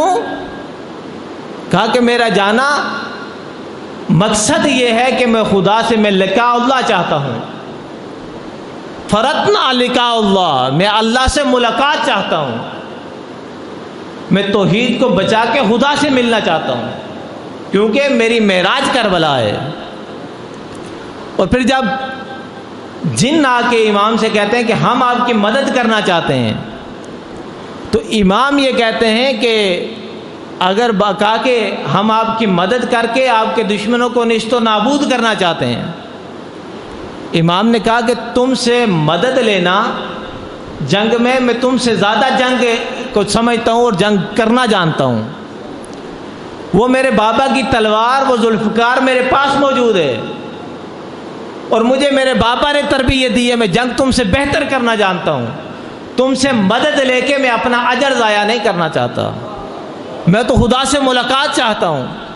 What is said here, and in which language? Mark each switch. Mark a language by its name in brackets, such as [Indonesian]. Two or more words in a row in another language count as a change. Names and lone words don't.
[Urdu] کہا کہ میرا جانا مقصد یہ ہے کہ میں خدا سے میں لقاء اللہ چاہتا ہوں، فرتنا لقاء اللہ، میں اللہ سے ملاقات چاہتا ہوں، میں توحید کو بچا کے خدا سے ملنا چاہتا ہوں، کیونکہ میری معراج کربلا ہے۔ اور پھر جب جن آ کے امام سے کہتے ہیں کہ ہم آپ کی مدد کرنا چاہتے ہیں، تو امام یہ کہتے ہیں کہ اگر کہا کہ ہم آپ کی مدد کر کے آپ کے دشمنوں کو نیست و نابود کرنا چاہتے ہیں، امام نے کہا کہ تم سے مدد لینا جنگ میں تم سے زیادہ جنگ کو سمجھتا ہوں اور جنگ کرنا جانتا ہوں، وہ میرے بابا کی تلوار، وہ ذوالفقار میرے پاس موجود ہے، اور مجھے میرے بابا نے تربیت دی ہے، میں جنگ تم سے بہتر کرنا جانتا ہوں، تم سے مدد لے کے میں اپنا اجر ضائع نہیں کرنا چاہتا، میں تو خدا سے ملاقات چاہتا ہوں۔